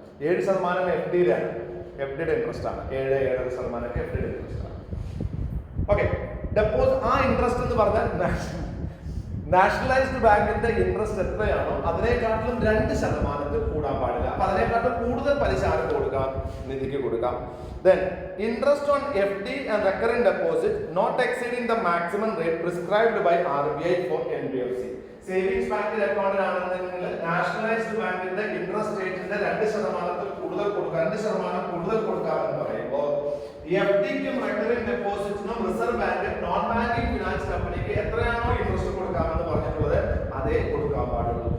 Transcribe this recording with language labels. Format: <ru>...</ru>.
<ml>7% FDയുടെ interest ആണ്. 7-7.5% FDയുടെ interest ആണ്. Okay, deposit ആ ഇൻട്രസ്റ്റ് എന്ന് പറഞ്ഞാൽ നാഷണലൈസ്ഡ് ബാങ്കിന്റെ ഇൻട്രസ്റ്റ് എത്രയാണോ അതിനേക്കാട്ടിലും 2% കൂടാൻ പാടില്ല. അപ്പൊ അതിനേക്കാട്ടും കൂടുതൽ പലിശ ആർക്ക് കൊടുക്കാം? നിധിക്ക് കൊടുക്കാം.</ml> <en>Then interest on FD and recurring deposit not exceeding the maximum rate prescribed by RBI for NBFC.</en> <ml>Savings ബാങ്കിന്റെ അക്കൗണ്ടിലാണെന്നുണ്ടെങ്കിൽ നാഷണലൈസ്ഡ് ബാങ്കിന്റെ ഇൻട്രസ്റ്റ് റേറ്റിന്റെ 2% കൂടുതൽ കൊടുക്കാം. 2% കൂടുതൽ കൊടുക്കാമെന്ന് പറയുമ്പോൾ FDക്കും recurring ഡെപ്പോസിറ്റിനും reserve bank non banking finance കമ്പനിക്ക് എത്രയാണോ ഇൻട്രസ്റ്റ് കൊടുക്കാമെന്ന് പറഞ്ഞിട്ടുള്ളത് അതേ കൊടുക്കാൻ പാടുള്ളൂ.</ml>